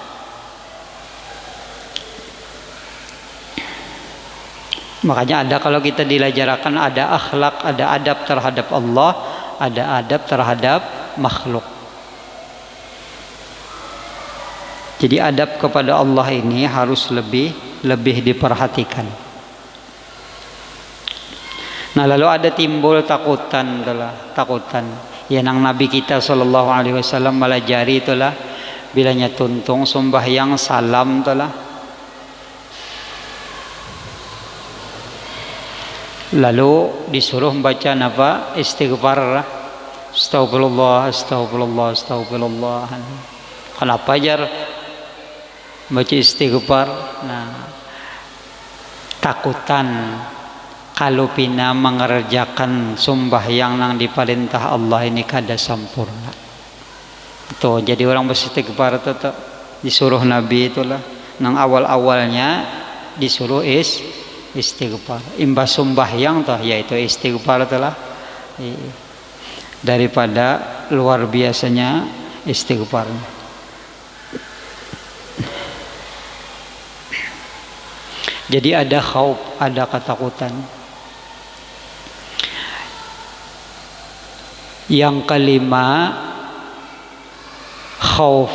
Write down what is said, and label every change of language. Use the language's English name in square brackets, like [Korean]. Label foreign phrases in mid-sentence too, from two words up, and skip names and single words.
[Banjar] Makanya ada kalau kita diajarkan ada akhlak, ada adab terhadap Allah, ada adab terhadap makhluk. Jadi adab kepada Allah ini harus lebih diperhatikan. Nah lalu ada timbul takutan. Ya nang Nabi kita [Arabic] صلى الله عليه وسلم [Banjar] melajari itulah bilanya tuntung sembahyang salam itulah. Lalu disuruh baca apa? Istighfar. [Arabic] أستغفر الله، أستغفر الله، أستغفر الله. [Banjar] Kenapa jar baca istighfar? Nah, takutan kalau pina mengerjakan sembahyang nang diperintah Allah ini kada sempurna. Tuh, jadi orang beristighfar itu disuruh Nabi itulah nang awal-awalnya disuruh istighfar. Imbas sembahyang toh yaitu istighfar itulah. Daripada luar biasanya istighfarnya. Jadi ada khauf, ada ketakutan. Yang kelima, khauf.